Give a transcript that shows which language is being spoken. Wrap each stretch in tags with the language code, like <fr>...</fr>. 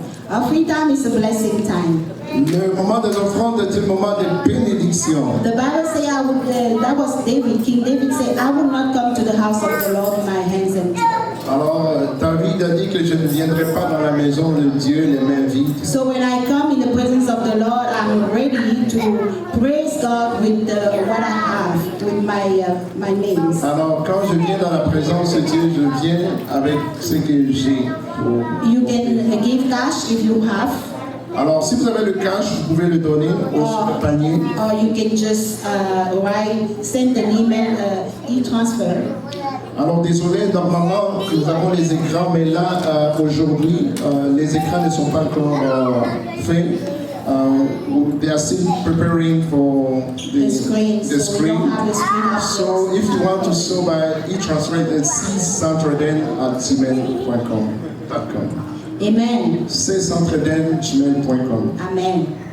<en>Offering time is a blessing time.</en> <fr>Le moment des offrandes est un moment de bénédiction.</fr> <en>The Bible says, that was David. King David said, I will not come to the house of the Lord with my hands empty.</en> <fr>Alors, David a dit que je ne viendrai pas dans la maison de Dieu les mains vides.</fr> <en>So when I come in the presence of the Lord, I'm ready to praise God with what I have, with my means.</en> <fr>Alors, quand je viens dans la présence de Dieu, je viens avec ce que j'ai.</fr> <en>You can give cash if you have.</en> <fr>Alors, si vous avez le cash, vous pouvez le donner au panier.</fr> <en>Or you can just send an email, e-transfer.</en> <fr>Alors, désolé, normalement, nous avons les écrans, mais là, aujourd'hui, les écrans ne sont pas encore faits.</fr> <en>They are still preparing for the screen. The So we don't have the screen up So yet. if you want to sow by e-transfer, it's ccentreden@gmail.com. Amen. ccentreden@gmail.com. Amen.</en>